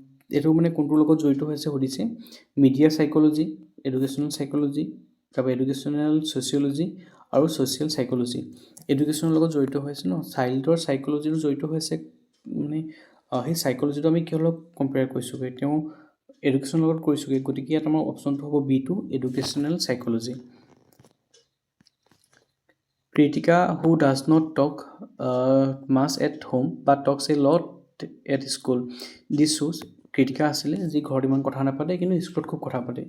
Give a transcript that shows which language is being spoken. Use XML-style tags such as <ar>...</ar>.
<as>এইটো মানে কোনটোৰ লগত জড়িত হৈছে সুধিছে। মিডিয়া চাইক'লজি, এডুকেশ্যনেল চাইক'লজি, তাৰপৰা এডুকেশ্যনেল ছ'চিয়'লজি আৰু ছ'চিয়েল চাইক'লজি। এডুকেশ্যনৰ লগত জড়িত হৈছে ন, চাইল্ডৰ চাইক'লজিটো জড়িত হৈছে মানে সেই চাইক'লজিটো আমি কিহৰ লগত কম্পেয়াৰ কৰিছোঁগৈ, তেওঁ এডুকেশ্যনৰ লগত কৰিছোঁগৈ। গতিকে ইয়াত আমাৰ অপশ্যনটো হ'ব B2, educational psychology.</as> <en>Kritika who does not talk much at home but talks a lot at school. This shows</en> <as>Krittika আছিলে যি ঘৰত ইমান কথা নাপাতে কিন্তু স্কুলত খুব কথা পাতে।</as>